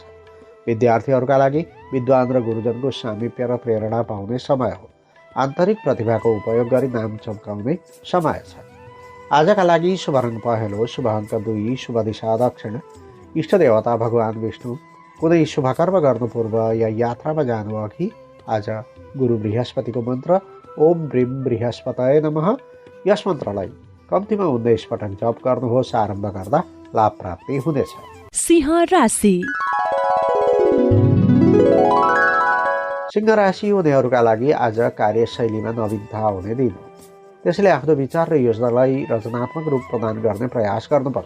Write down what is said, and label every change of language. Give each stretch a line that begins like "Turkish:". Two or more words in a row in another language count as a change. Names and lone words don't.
Nepali: विद्यार्थीहरूका लागि विद्वान र गुरुजनको सामिप्य र प्रेरणा पाउने समय हो। आन्तरिक प्रतिभाको उपयोग गरी नाम चम्काउने समय छ। आजका लागि शुभ रङ पहेँलो, शुभ अङ्क 2, शुभ दिशा दक्षिण, इष्ट देवता भगवान विष्णु। कुनै शुभकर्म गर्नु पूर्व या यात्रामा जानु अघि आज गुरु बृहस्पतिको मन्त्र
Sanskrit: ओम ब्रीम बृहस्पतये नमः
Nepali: यस मन्त्रलाई कम्तीमा 19 पटक जप गर्नुहोस्। आरम्भ गर्दा लाभ प्राप्ति हुनेछ। सिंह राशि। सिंह राशि हुनेहरूका लागि आज कार्यशैलीमा नवीनता हुने दिन हो। त्यसैले आफ्नो विचार र योजनालाई रचनात्मक रूप प्रदान गर्ने प्रयास गर्नुपर्छ।